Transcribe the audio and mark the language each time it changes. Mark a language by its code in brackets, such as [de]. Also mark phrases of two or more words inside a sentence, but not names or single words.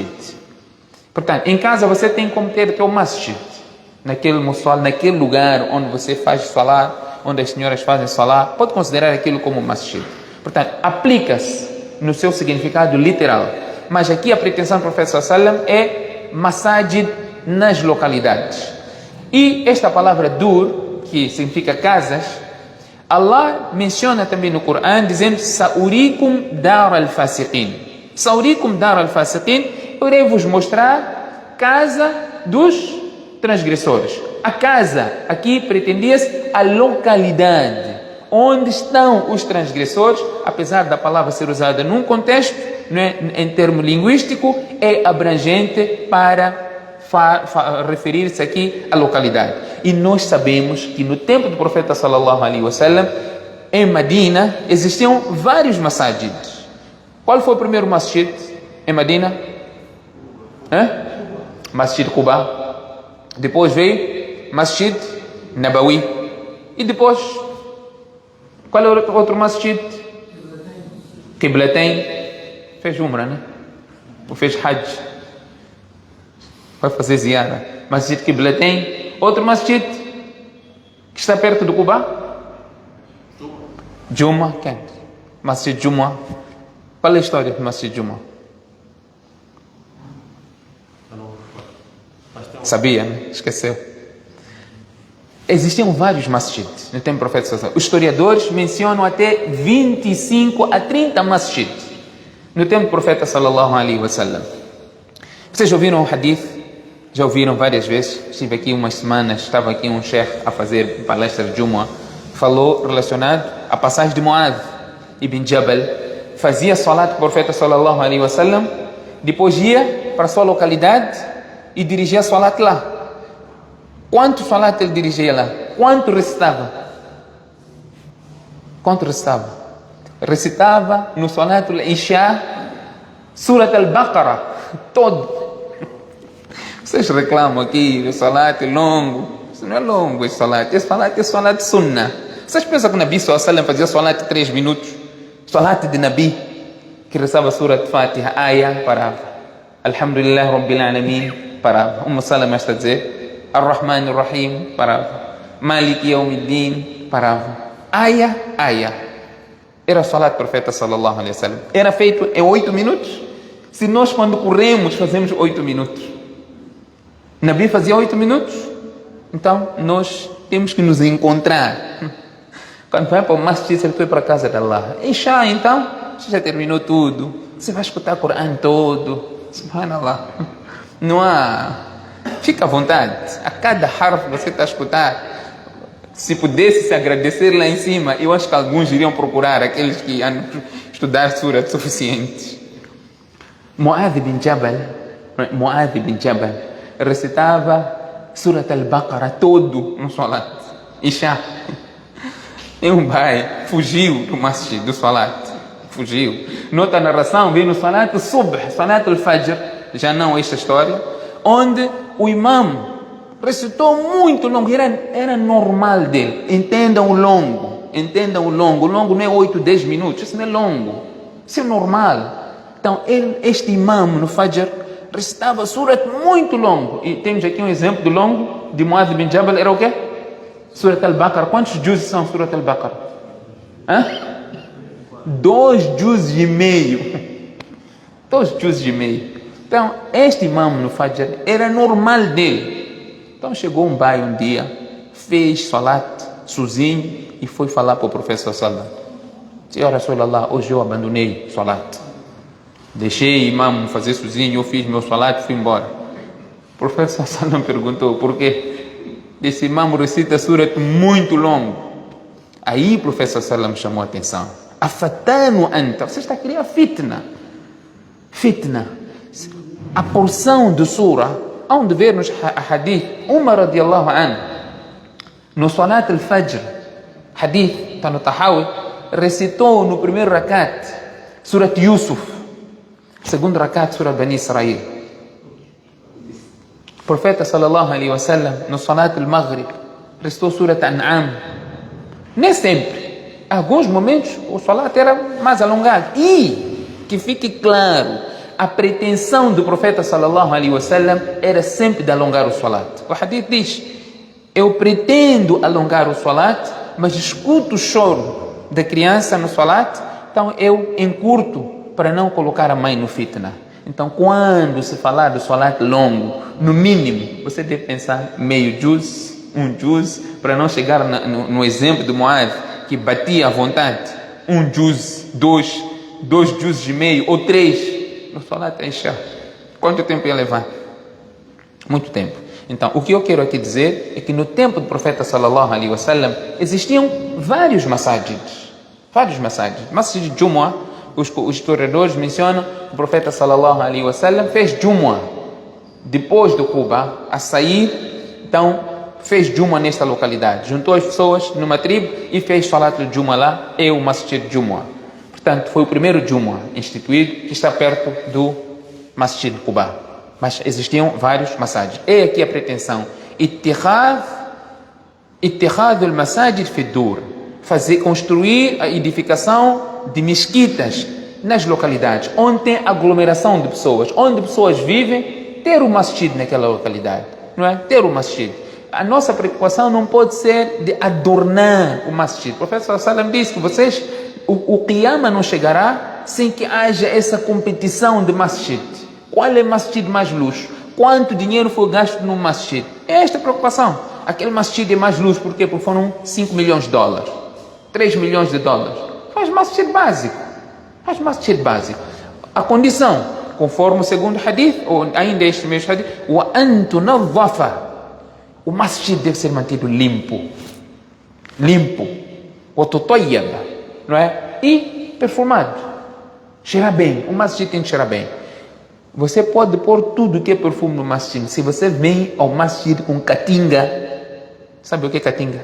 [pt] Portanto, em casa você tem como ter teu masjid, naquele mussal, naquele lugar onde você faz salat, onde as senhoras fazem salat, pode considerar aquilo como masjid. Portanto, aplica-se no seu significado literal. Mas aqui a pretensão do profeta [ar] صلى الله عليه وسلم [pt] é masajid nas localidades. E esta palavra dur, que significa casas, Allah menciona também no Corão dizendo: [ar] سأريكم دار الفاسقين. سأريكم دار الفاسقين, [pt] eu irei vos mostrar casa dos transgressores. A casa, aqui pretendia-se a localidade onde estão os transgressores, apesar da palavra ser usada num contexto, não é, em termo linguístico, é abrangente para referir-se aqui à localidade. E nós sabemos que no tempo do profeta [ar] صلى الله عليه وسلم, [pt] em Medina, existiam vários masjids. Qual foi o primeiro masjid em Medina? Masjid Quba. Depois veio Masjid Nabawi. E depois, qual é o outro masjid? Qiblatain. Fez umra, né? Ou fez hajj. Vai fazer ziyara. Masjid Qiblatain. Outro masjid que está perto do Quba? Juma. Quem? Masjid Juma. Qual é a história do Masjid Juma? Sabia, né? Esqueceu. Existiam vários masjids no tempo do profeta [ar] صلى الله عليه وسلم. [pt] Os historiadores mencionam até 25 a 30 masjids no tempo do profeta [ar] صلى الله عليه وسلم. [pt] Vocês ouviram o hadith? Já ouviram várias vezes? Estive aqui umas semanas, estava aqui um sheikh a fazer palestra de Jumu'ah, falou relacionado à passagem de Muad. ibn Jabal fazia salat com o profeta [ar] صلى الله عليه وسلم, [pt] depois ia para a sua localidade e dirigia salat lá. Quanto salat ele dirigia lá? Quanto recitava? Quanto recitava? Recitava no [ar] صلاة العشاء, [pt] Surat al-Baqarah, todo. Vocês reclamam aqui, o salat é longo. Isso não é longo, esse salat. Esse salat é [ar] صلاة سنة. [pt] Vocês pensam que o [ar] نبي صلى الله عليه وسلم [pt] fazia salat de 3 minutos? Salat de Nabi, que rezava Surat Fatiha, Aya, parava. [ar] الحمد لله رب العالمين, parava. [pt] Salama está a dizer, [ar] الرحمن الرحيم, parava. مالك يوم الدين, parava. [pt] Aya. Era o salat do profeta [ar] صلى الله عليه وسلم. [pt] Era feito em 8 minutos. Se nós quando corremos fazemos 8 minutos. Nabi fazia 8 minutos. Então nós temos que nos encontrar. Quando vai para o masjid, ele foi para a casa de Allah. Isha, então, você já terminou tudo. Você vai escutar o Coran todo. Subhanallah. Não há... Fica à vontade. A cada harf que você está a escutar, se pudesse se agradecer lá em cima, eu acho que alguns iriam procurar aqueles que iam estudar surat suficientes. Mu'adh bin Jabal recitava Surat al-Baqarah todo no salat. Isha. E um pai fugiu do masjid, do salat. Fugiu. Nota a narração, veio no [ar] صلاة الصبح, صلاة الفجر, [pt] já não esta história, onde o imam recitou muito longo, era normal dele. Entendam o longo. O longo não é 8, 10 minutos, isso não é longo. Isso é normal. Então, este imam no fajr recitava surat muito longo. E temos aqui um exemplo do longo de Mu'adh bin Jabal, era o quê? Surat al-Baqarah. Quantos juzes são Surat al-Baqarah? 2 juzes e meio. 2 juzes e meio. Então, este imam no fajr era normal dele. Então, chegou um pai um dia, fez salat sozinho e foi falar para o professor [ar] صلى الله عليه وسلم. [pt] Senhor Rasulallah, hoje eu abandonei salat. Deixei o imam fazer sozinho, eu fiz meu salat e fui embora. O professor sallallahu perguntou, por quê? Esse imam recita surat muito longo. Aí o professor sallallahu chamou a atenção. [ar] أفتان أنت, [pt] você está a criar fitna. A porção de surah, onde ver-nos a hadith, Umar [ar] رضي الله عنه, [pt] no [ar] صلاة الفجر, [pt] hadith, está no Tahawi, recitou no primeiro rakat, surat Yusuf, segundo rakat, surat Bani Israel. O profeta [ar] صلى الله عليه وسلم, [pt] no [ar] صلاة المغرب, [pt] recitou surat An'am. Nem sempre. Em alguns momentos, o salat era mais alongado. E, que fique claro, a pretensão do profeta [ar] صلى الله عليه وسلم [pt] era sempre de alongar o salat. O hadith diz, eu pretendo alongar o salat, mas escuto o choro da criança no salat, então eu encurto para não colocar a mãe no fitna. Então, quando se falar do salat longo, no mínimo, você deve pensar meio juz, 1 juz, para não chegar no exemplo do Mu'adh, que batia à vontade, 1 juz, 2 juzes e meio, ou 3, no [ar] صلاة العشاء. [pt] Quanto tempo ia levar? Muito tempo. Então, o que eu quero aqui dizer é que no tempo do profeta [ar] صلى الله عليه وسلم [pt] existiam vários masajids. Masjid de Jumu'ah, os historiadores mencionam que o profeta [ar] صلى الله عليه وسلم [pt] fez Jumu'ah depois do Quba, a sair, então fez Jumu'ah nesta localidade, juntou as pessoas numa tribo e fez salat de Jumu'ah lá, é o Masjid de Jumu'ah. Portanto, foi o primeiro Jumu'ah instituído, que está perto do Masjid de Quba. Mas existiam vários masajid. É aqui a pretensão. [ar] اتخاذ المساجد في الدور. [pt] Construir a edificação de mesquitas nas localidades, onde tem aglomeração de pessoas, onde pessoas vivem, ter o masjid naquela localidade. Não é? Ter o masjid. A nossa preocupação não pode ser de adornar o masjid. O professor Sallam disse que o Qiyamah não chegará sem que haja essa competição de masjid. Qual é o masjid mais luxo? Quanto dinheiro foi gasto no masjid? É esta a preocupação. Aquele masjid é mais luxo porque foram 5 milhões de dólares, 3 milhões de dólares. Faz masjid básico. A condição, conforme o segundo hadith, ou ainda este mesmo hadith, [ar] وأن تنظف. [pt] O masjid deve ser mantido limpo. [ar] وتطيب. [pt] Não é? E perfumado. Cheirar bem. O masjid tem que cheirar bem. Você pode pôr tudo que é perfume no masjid. Se você vem ao masjid com catinga, sabe o que é catinga?